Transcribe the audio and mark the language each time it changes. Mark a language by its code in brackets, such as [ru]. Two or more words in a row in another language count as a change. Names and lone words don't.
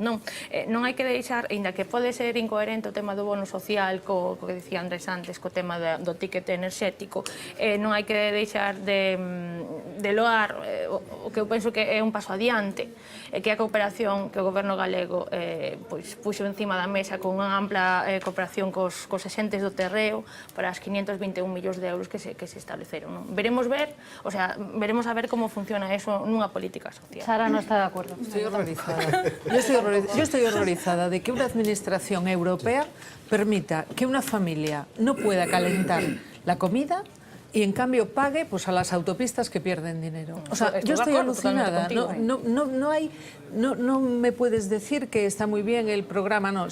[gl] Non hai que deixar, ainda que pode ser incoherente o tema do bono social, co que dicía Andrés antes, co tema do ticket enerxético, non hai que deixar de loar o que eu penso que é un paso adiante, que é a cooperación que o goberno galego puxo encima da mesa con unha ampla cooperación cos axentes do terreo para as 521 millóns de euros que se estableceron. Veremos a ver como funciona eso nunha política social. [es] Sara no está de acuerdo. Estoy horrorizada. Yo estoy horrorizada de que una administración europea permita que una familia no pueda calentar la comida y en cambio pague pues a las autopistas que pierden dinero. O sea, yo estoy alucinada. No me puedes decir que está muy bien el programa, no.